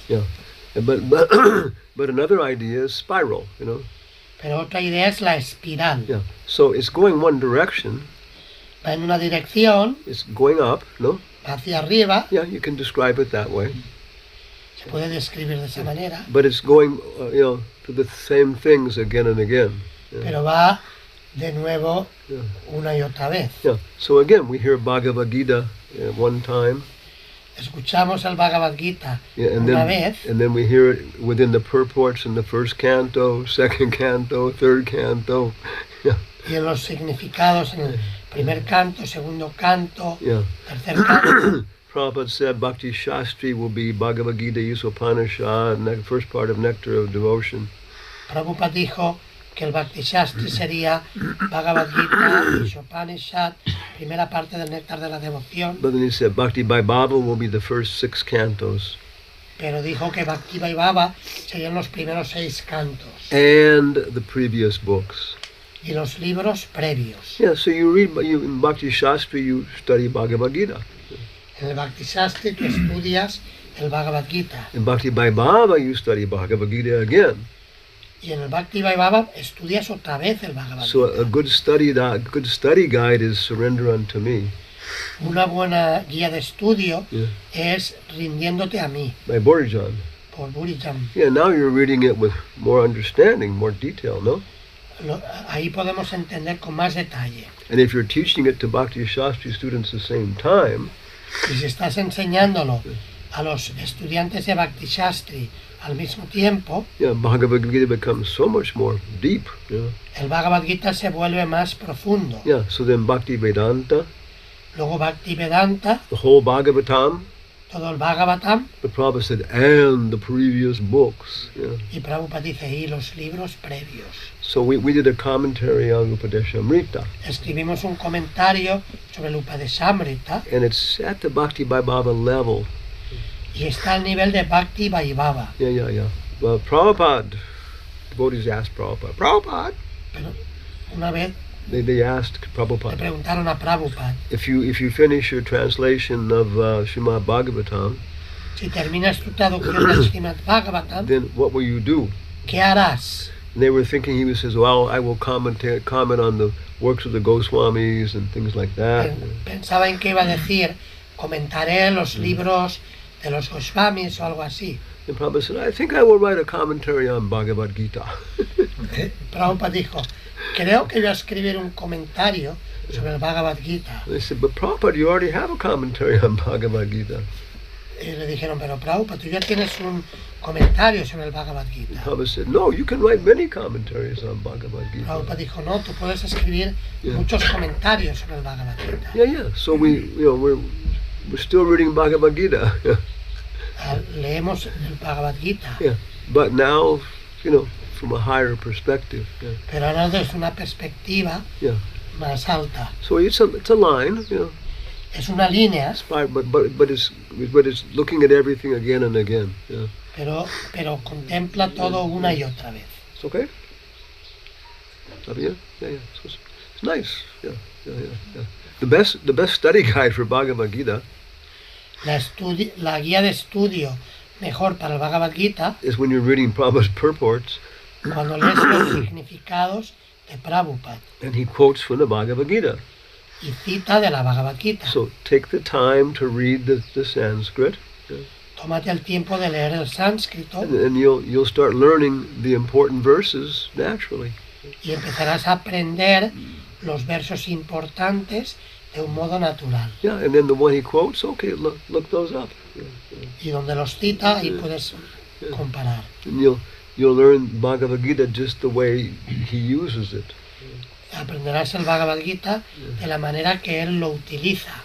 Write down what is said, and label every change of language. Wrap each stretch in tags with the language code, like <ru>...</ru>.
<en>Yeah, but another idea is spiral.</en> <es>Pero otra idea es la espiral.</es> <en>Yeah. So it's going one direction.</en> <es>Va en una dirección.</es> <en>It's going up, no?</en> <es>Hacia arriba.</es> <en>Yeah, you can describe it that way.</en> <es>Se puede describir de esa manera.</es> <en>But it's going, to the same things again and again. Yeah.</en> <es>Pero va de nuevo una y otra vez.</es> <en>Yeah. So again, we hear Bhagavad Gita one time.</en> <es>Escuchamos el Bhagavad Gita</es> <en>and</en> <es>una vez.</es> <en>And then we hear it within the purports in the first canto, second canto, third canto. Yeah.</en> <es>Y en los significados en el primer canto, segundo canto, tercer canto.</es> <en>Prabhupada said Bhakti Shastri will be Bhagavad Gita, Upanishad, the first part of Nectar of Devotion.</en> <es>Prabhupada dijo que el Bhakti Shastri sería Bhagavad Gita, Upanishad, primera parte del Néctar de la Devoción.</es> <en>But then he said Bhakti Vaibhava will be the first 6 cantos.</en> <es>Pero dijo que Bhakti Vaibhava serían los primeros 6 cantos.</es> <en>And the previous books.</en> <es>Y los libros previos.</es> <en>Yeah, so you read in Bhakti Shastri, you study Bhagavad Gita.</en> <es>En el Bhakti Shastri tú estudias el Bhagavad Gita.</es> <en>In Bhakti Vaibhava you study Bhagavad Gita again.</en> <es>Y en el Bhakti Vaibhava estudias otra vez el Bhagavad Gita.</es> <en>So a good study guide is Surrender Unto Me.</en> <es>Una buena guía de estudio es Rindiéndote a mí.</es> <en>By Burijan.</en> <es>Por Burijan.</es> <en>Yeah, now you're reading it with more understanding, more detail, no?</en> <es>Ahí podemos entender con más detalle.</es> <en>And if you're teaching it to Bhakti Shastri students at the same time,</en> <es>y si estás enseñándolo a los estudiantes de Bhakti Shastri al mismo tiempo,</es> <en>Bhagavad Gita becomes so much more deep.</en> <es>El Bhagavad Gita se vuelve más profundo.</es> <en>So then Bhakti Vedanta,</en> <es>luego Bhakti Vedanta,</es> <en>the whole Bhagavatam,</en> <es>todo el Bhagavatam,</es> <en>the Prabhupada said, and the previous books.</en> <es>Y Prabhupada dice, y los libros previos.</es> <en>So we did a commentary on Upadeshamrita.</en> <es>Escribimos un comentario sobre el Upadeshamrita.</es> <en>And it's at the Bhakti Vaibhava level.</en> <es>Y está al nivel de Bhakti Vaibhava.</es> <en>Yeah. Well, Prabhupada, devotees asked Prabhupada.</en> <es>Pero una vez</es> <en>they asked Prabhupada.</en> <es>Le preguntaron a Prabhupada.</es> <en>If you finish your translation of Srimad Bhagavatam,</en> <es>si terminas tu traducción del Srimad Bhagavatam,</es> <en>then what will you do?</en> <es>¿Qué harás?</es> <en>And they were thinking he says, well, I will comment on the works of the Goswamis and things like that.</en> <es>Pensaba en que iba a decir, comentaré los libros de los Goswamis o algo así.</es> <en>And Prabhupada said, I think I will write a commentary on Bhagavad Gita.</en> <es>Prabhupada dijo, creo que voy a escribir un comentario sobre el Bhagavad Gita.</es> <en>They said, but Prabhupada, you already have a commentary on Bhagavad Gita.</en> <es>Y le dijeron, pero Prabhupada, tú ya tienes un comentario sobre el Bhagavad Gita.</es> <en>Prabhupada said, no, you can write many commentaries on Bhagavad Gita.</en> <es>Prabhupada dijo, no, tú puedes escribir muchos comentarios sobre el Bhagavad Gita.</es> <en>Yeah. So we're still reading Bhagavad Gita.</en> <es>Leemos el Bhagavad Gita.</es> <en>Yeah, but now, from a higher perspective.</en> <es>Pero ahora desde una perspectiva más alta.</es> <en>So it's a line,</en> <es>Es una línea.</es> <en>But it's looking at everything again and again.</en> <es>Pero contempla todo una y otra vez.</es> <en>It's okay. Yeah. So it's nice. Yeah. The best study guide for Bhagavad Gita.</en> <es>La guía de estudio mejor para el Bhagavad Gita</es> <en>is when you're reading Prabhupada's purports.</en> <es>Cuando lees los significados de Prabhupada.</es> <en>And he quotes from the Bhagavad Gita.</en> <es>Y cita de la Bhagavad Gita.</es> <en>So take the time to read the Sanskrit.</en> <es>Tómate el tiempo de leer el sánscrito.</es> <en>And you'll start learning the important verses naturally.</en> <es>Y empezarás a aprender los versos importantes de un modo natural.</es> <en>Yeah, and then the one he quotes, okay, look those up.</en> <es>Y donde los cita, ahí puedes comparar.</es> <en>And you'll learn Bhagavad Gita just the way he uses it.</en> <es>Aprenderás el Bhagavad Gita de la manera que él lo utiliza.</es>